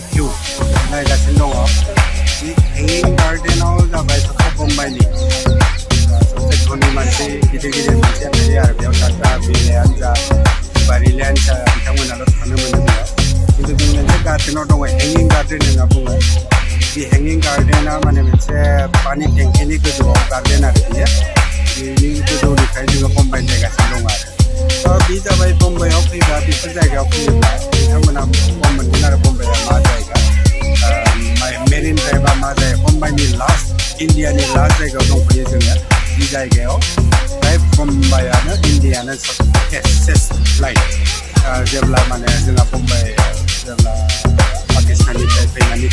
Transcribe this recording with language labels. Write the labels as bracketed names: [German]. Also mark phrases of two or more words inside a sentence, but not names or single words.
[Bodo] view नायगासिनो दङ ji hanging garden आव जाबाय सबसे Bombay ni [Hindi] सबसे धनी [Bodo] मानसि गिदिर मानसिया थायो आरो बेयाव थाग्रा बिलायानो जा बारिलायानो जा बिथांमोनाल' थानो मोनो बेयाव खिन्थु जों मोनसे गार्डेनाव दङ hanging garden होनना बुङो di hanging garden माने मोनसे पानी टेंकिनि गोजौआव गार्डेन आरो बेनि गोजौनिफ्राय जोङो बम्बाइ नायगासिनो दं आरो बे जाबाय बम्बाइआव फैब्ला बेफोर जायगायाव फैयोब्ला बिथांमोना गम मोनगोन आरो बम्बाइआ मा जायगा मेरिन ड्राइभआ मा जायगा बम्बाइनि लास्ट इन्डियानि लास्ट जायगायाव दंफैयो जोङो बे जायगायाव फ्राय बम्बाइआनो इन्डियानो [English] fastest light [Bodo] जेब्ला माने जोंहा बम्बाइ जेब्ला पाकिस्ताननिफ्राय फैनानै